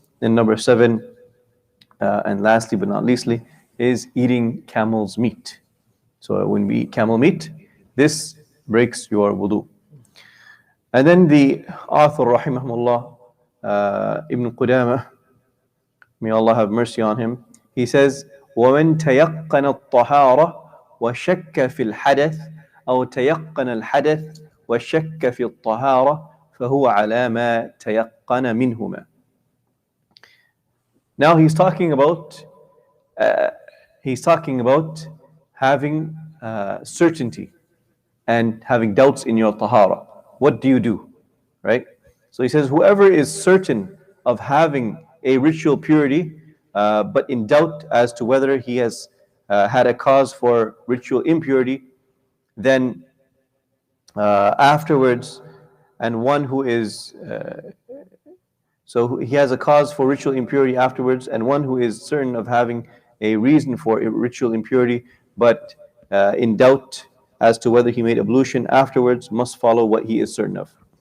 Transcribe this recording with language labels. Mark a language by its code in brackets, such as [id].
[en] And number 7, and lastly but not leastly, is eating camel's meat. So when we eat camel meat, this breaks your wudu. And then the author, rahimahullah, Ibn Qudamah, may Allah have mercy on him, he says, [ar] وَمَنْ تَيَقَّنَ الطَّهَارَةِ وَشَكَّ فِي الْحَدَثِ أو تيقن الحدث وشك في الطهارة فهو على ما تيقن منهما. [en] Now he's talking about having certainty and having doubts in your tahara. What do you do, right? So he says, whoever is certain of having a ritual purity, but in doubt as to whether he has had a cause for ritual impurity, then afterwards, and one who is so he has a cause for ritual impurity afterwards, and one who is certain of having a reason for ritual impurity, but in doubt as to whether he made ablution afterwards, must follow what he is certain of.